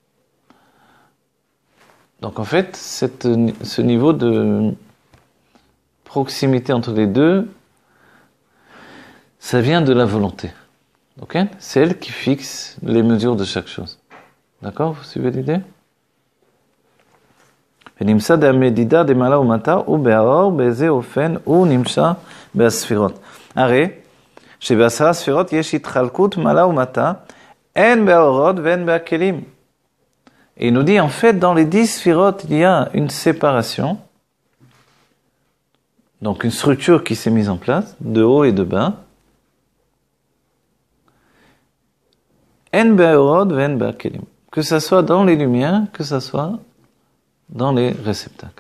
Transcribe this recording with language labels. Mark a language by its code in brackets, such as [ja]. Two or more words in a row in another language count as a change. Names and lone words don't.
[fr] Donc en fait, ce niveau de proximité entre les deux, ça vient de la volonté. Okay? C'est elle qui fixe les mesures de chaque chose. D'accord? Vous suivez l'idée? [he] ונמצא דמדידה דמעלה ומטה ובאור באיזה אופן הוא נמצא בספירות. הרי שבעשרה ספירות יש התחלקות מעלה ומטה, הן באורות והן בכלים. [fr] Et il nous dit, en fait, dans les 10 sphirotes, il y a une séparation, donc une structure qui s'est mise en place, de haut et de bas. [he] הן באורות והן בכלים. [fr] Que ça soit dans les lumières, que ça soit dans les réceptacles.